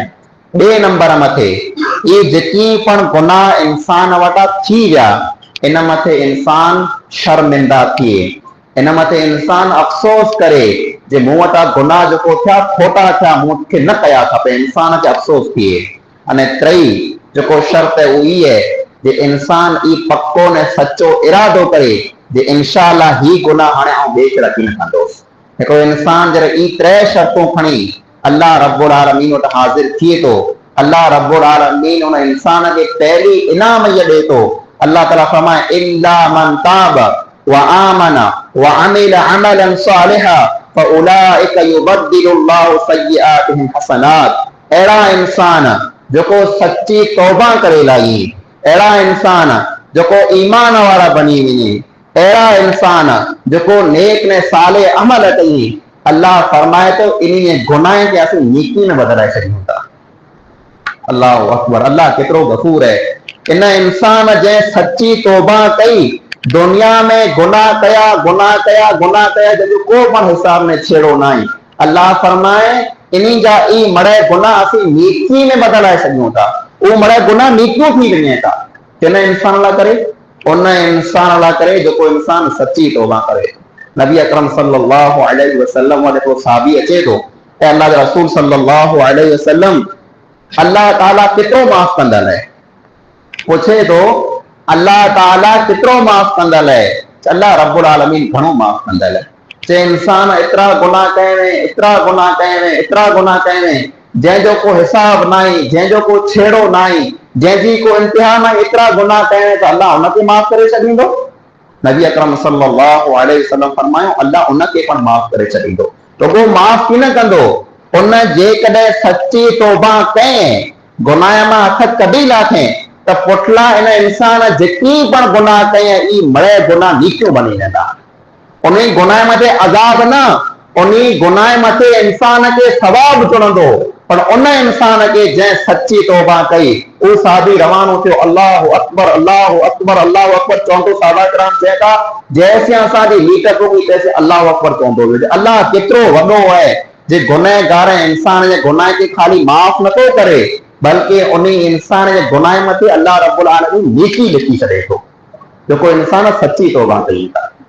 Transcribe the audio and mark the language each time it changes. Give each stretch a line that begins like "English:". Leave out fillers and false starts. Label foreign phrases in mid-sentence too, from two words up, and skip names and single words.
Sindhi: ॿिए नंबर मथे ये जेकी पण गुनाह इंसान वटा थी विया, इन मथे इंसान शर्मिंदा थिए, इन मथे इंसान अफ़सोस करे जे मूं वटां गुनाह जेको थिया खोटा थिया, मूंखे न कया खपे, इंसान खे अफ़सोस थिए। अने टई जेको शर्त है वो ई है जे इंसान ई पक्को ने सच्चो इरादो करे जे इंशाअल्लाह ही गुनाह हाणे आउं ॿिए खे रखी न कंदुसि, हिकिड़ो इंसान जॾहिं ई 3 शर्तूं खणी अल्लाह रब्बुल आलमीन वटि हाज़िर थिए थो, अल्लाह रब्बुल आलमीन उन इंसान खे पहली इनाम इहो ॾिए थो। अल्लाह ताला फरमाए
Arabic: إلا من تاب وآمن وعمل عملا صالحا فأولئك يبدل الله سيئاتهم حسنات.
Sindhi: अहिड़ा इंसान जेको सच्ची तौबा करे लाई, अहिड़ा इंसान जेको ईमान वारा बनी वञे, अहिड़ा इंसान जेको नेक ने साले अमल कई, अल्लाह फरमाए तो इन गुनाह के असीं नेकी में बदलाए छॾियूं था।
Arabic: الله أكبر,
Sindhi: अल्लाह केतिरो गफूर है। इन इंसान जंहिं सच्ची तौबा कई, दुनिया में गुनाह कया गुनाह कया गुनाह कया जंहिंजो को पण हिसाब में छेड़ो न आहे, अल्लाह फरमाए इन्हीं जा ई मड़े गुनाह असीं नेकी में बदलाए छॾियूं था। उहो मड़े गुनाह नेकियूं थी वञे था। किन इंसान लाइ करे? उन इंसान लाइ करे जेको इंसान सच्ची तौबा करे। नबी अकरम
Arabic: صلى الله عليه وسلم
Sindhi: वटि हिकिड़ो सहाबी अचे थो ऐं अल्लाह जो रसूल
Arabic: صلى الله عليه وسلم
Sindhi: अल्लाह ताला केतिरो माफ़ कंदड़ है, पूछे तो अल्लाह ताला केतिरो माफ़ कंदड़ है? अल्लाह रब्बुल आलमीन घणो माफ़ कंदड़ है। जे इंसान एतिरा गुनाह कए में, एतिरा गुनाह कए में, एतिरा गुनाह कए में, जंहिंजो को हिसाब नाहे, जंहिंजो को छेड़ो नाहे, जंहिंजी को इंतिहा नाहे, एतिरा गुनाह कए में त अल्लाह उनखे माफ़ करे छॾींदो। नबी अकरम
Arabic: صلى الله عليه وسلم
Sindhi: फरमायो अल्लाह उनखे पण माफ़ करे छॾींदो। तो वो माफ़ की न कंदो, उन जेकॾहिं सच्ची तौबा कएं, गुनाह मां हथ कढी लाथे त पुठला इन इंसान जेकी पण गुनाह कयईं ई मड़े गुनाह नीकियूं बनी वेंदा। उन गुनाह मथे अज़ाब न, उन गुनाह मथे इंसान के सवाब चुणंदो। पर उन इंसान के जंहिं सच्ची तौबा कई, उहो साहबी रवानो थियो
Arabic: الله أكبر الله أكبر الله أكبر
Sindhi: चवंदो। साहबा किराम चए था जैसे असांजी लीक पुगी तैसे
Arabic: الله أكبر
Sindhi: चवंदो वेंदो। अल्लाह केतिरो वॾो आहे जे गुनहगार इंसान जे गुनाह के खाली माफ़ नथो करे, बल्कि उन इंसान जे गुनाह मथे अल्लाह रब्बुल आलमीन नेकी लिखी छॾे थो, जेको इंसान सच्ची तौबा कई था।